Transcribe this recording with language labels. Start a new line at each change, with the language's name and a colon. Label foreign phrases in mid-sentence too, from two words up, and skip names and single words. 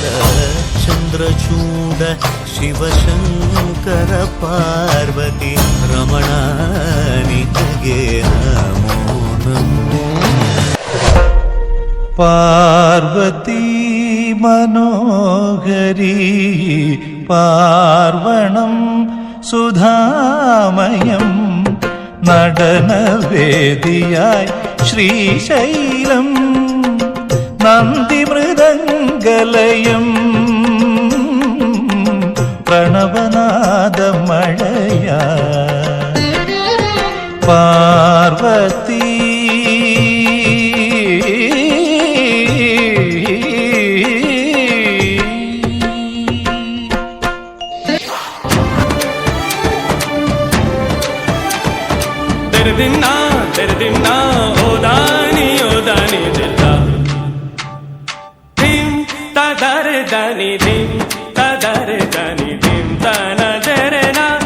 Kannada: ಚಂದ್ರಚೂಡ ಶಿವಶಂಕರ ಪಾರ್ವತಿ ರಮಣಾ ನಿನಗೆ ನಮೋ ನಮೋ।
Sanskrit: पार्वती मनोहरी पार्वणं सुधामयं
Malayalam: നടനവേദിയായി ശ്രീശൈലം നന്ദിമൃദംഗലയം പ്രണവനാദമഴയ പാർവതി तेरे दिन ना ओदानी ओदानी दिला धिम तदरे दानी धिम तदरे दानी धिम तना तेरे ना